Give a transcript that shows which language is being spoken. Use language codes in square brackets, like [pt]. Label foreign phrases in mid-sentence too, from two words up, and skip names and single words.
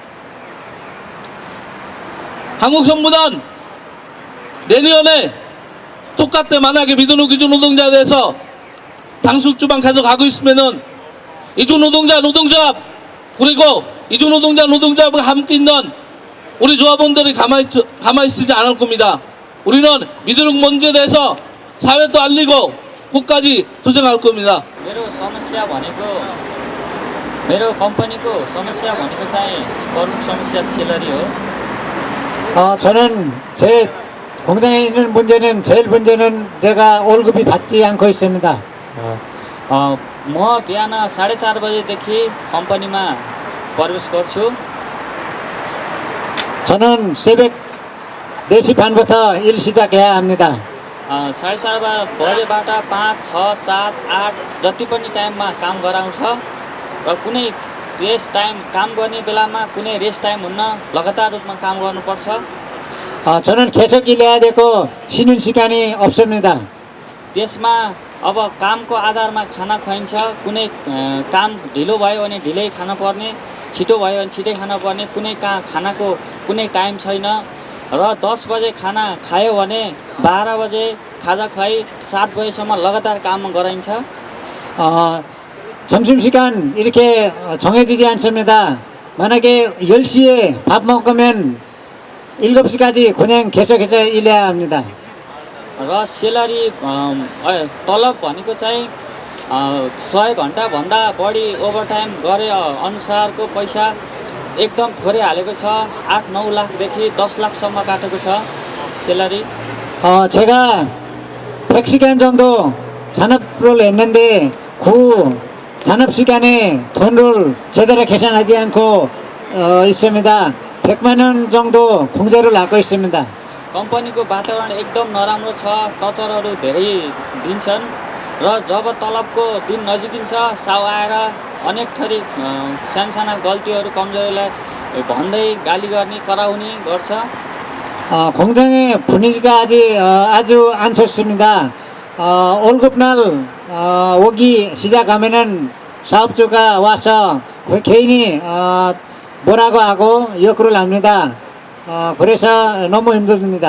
[ko] 한국 정부는 내년에 똑같게 만약에 미드노 기준 노동자에 대해서 당숙 주방 계속 하고 있으면은 이주 노동조합 그리고 이주 노동조합과 함께 있는 우리 조합원들이 가만히 있지 않을 겁니다. 우리는 미드노 문제에 대해서 사회도 알리고 끝까지 투쟁할 겁니다. [ne] मेरो समस्या भनेको मेरो कम्पनीको समस्या भनेको चाहिँ प्रमुख समस्या सेलरी हो। [ko] 저는 제 공장에 있는 문제는 제일 문제는 내가 월급이 받지 않고 있습니다. [ne] म बिहान 4:30 बजेदेखि कम्पनीमा प्रवेश गर्छु। [ko] 저는 새벽 4시 반부터 일 시작해야 합니다. [ne] 4:30 बजेबाट 5, 6, 7, 8 जति पनि टाइममा काम गराउँछ र कुनै [en] rest time [ne] काम गर्ने बेलामा कुनै [en] rest time [ne] हुन्न, लगातार रूपमा काम गर्नुपर्छ। [ko] 저는 계속 일해야 되고 쉬는 시간이 없습니다. [ne] त्यसमा अब कामको आधारमा खाना खुवाइन्छ। कुनै काम ढिलो भयो भने ढिलै खानुपर्ने, छिटो भयो भने छिटै खानुपर्ने, कुनै खानाको कुनै टाइम छैन र 10 बजे खाना खायो भने 12 बजे खाजा खुवाई 7 बजेसम्म लगातार काम गराइन्छ। [ko] 점심시간 이렇게 정해지지 않습니다. 만약에 10시에 밥 먹으면 7시까지 그냥 계속해서 일해야 합니다. [ne] र सेलरी तलब भनेको चाहिँ 100 घन्टाभन्दा बढी ओभरटाइम गरे अनुसारको पैसा एकदम थोरै हालेको छ। 8-9 लाखदेखि 10 लाखसम्म काटेको छ सेलरी। [ko] 제가 100시간 정도 잔업을 했는데 그 잔업시간에 돈을 제대로 계산하지 않고 있습니다. 100만 원 정도 공제를 받고 있습니다. [ne] कम्पनीको वातावरण एकदम नराम्रो छ, टचरहरू धेरै दिन्छन् र जब तलबको दिन नजिकिन्छ साउ आएर अनेक थरी सानसाना गल्तीहरू कमजोरीलाई भन्दै गाली गर्ने कराउने गर्छ। [ko] 공장의 분위기가 아주 안 좋습니다. 월급날 오기 시작하면은 사업주가 와서 개인이 뭐라고 하고 욕을 합니다. 그래서 너무 힘듭니다.